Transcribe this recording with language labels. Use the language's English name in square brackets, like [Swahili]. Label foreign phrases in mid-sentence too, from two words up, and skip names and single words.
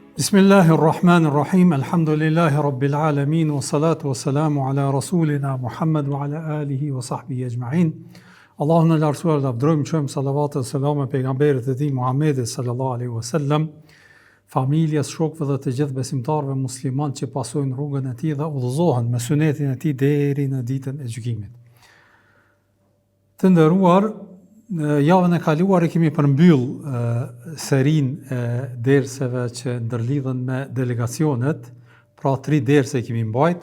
[Arabic] بسم الله الرحمن الرحيم الحمد لله رب العالمين والصلاة والسلام على رسولنا محمد وعلى آله وصحبه أجمعين. [Albanian] Allahun në lartësuar dhe abdrojmë qëmë salavat dhe salame pejgamberit e ti Muhammedit [Arabic] صلى الله عليه وسلم, [Albanian] familjes, shokëve dhe të gjithë besimtarve musliman që pasojnë rrugën e ti dhe udhëzohen me sunetin e ti deri në ditën e gjykimit. Të nderuar, javën e kaluar e kemi përmbyll serin e derseve që ndërlidhen me delegacionet, pra 3 derse kemi mbajt.